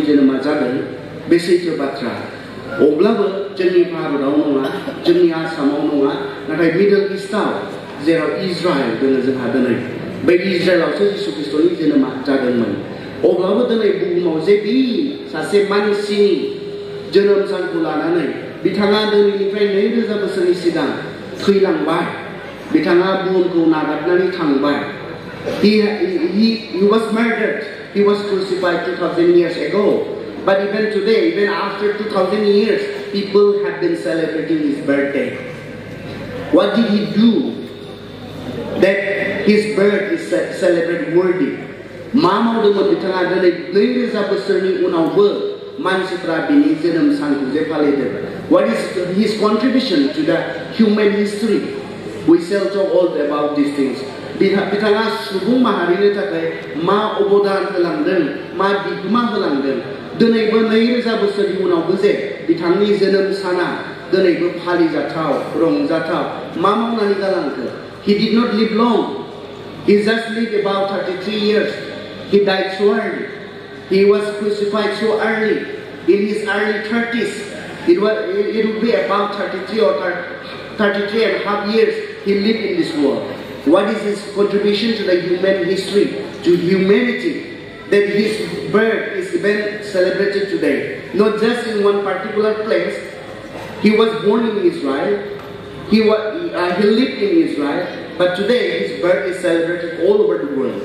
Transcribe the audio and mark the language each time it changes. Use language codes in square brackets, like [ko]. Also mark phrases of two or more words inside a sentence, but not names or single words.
[brx] जोनोमा जादों बे सैथो बाथ्रा अब्लाबो जोंनि भारताव नङा जोंनि आसामाव नङा नाथाय मिडल इस्टआव जेराव इजराइल दङ जोंहा दिनै बै इजराइलावसो जिसु ख्रीष्टनि जोनोमा जादोंमोन अब्लाबो दिनै बुहुमाव जे बि सासे मानसिनि जोनोम सानखौ लानानै बिथाङा दिनैनिफ्राय 2000 बोसोरनि सिगां थैलांबाय बिथाङा बुहुमखौ नागारनानै थांबाय [en] he was murdered he was crucified 2000 years ago but even today even after 2000 years people have been celebrating his birthday what did he do that his birth is celebrated worthy [brx] मा मावदोंमोन बिथाङा दिनै 2000 बोसोरनि उनावबो मानसिफ्रा बिनि जोनोम सानखौ जे फालिदों [en] what is his contribution to the human history we shall talk all about these things [brx] बिथाङा सुबुं माहारिनि थाखाय मा अबदान होलांदों मा बिहोमा होलांदों दिनैबो 2000 बोसोरनि उनावबो जे बिथांनि जोनोम साना दिनैबो फालिजाथाव रंजाथाव मा मावनानै गालांखो [en] he did not live long he just lived about 33 years he died so early he was crucified so early in his early 30s it would be about 33 or 33 and a half years he lived in this world what is his contribution to the human history to humanity that his birth is even celebrated today not just in one particular place he was born in Israel he lived in Israel but today his birth is celebrated all over the world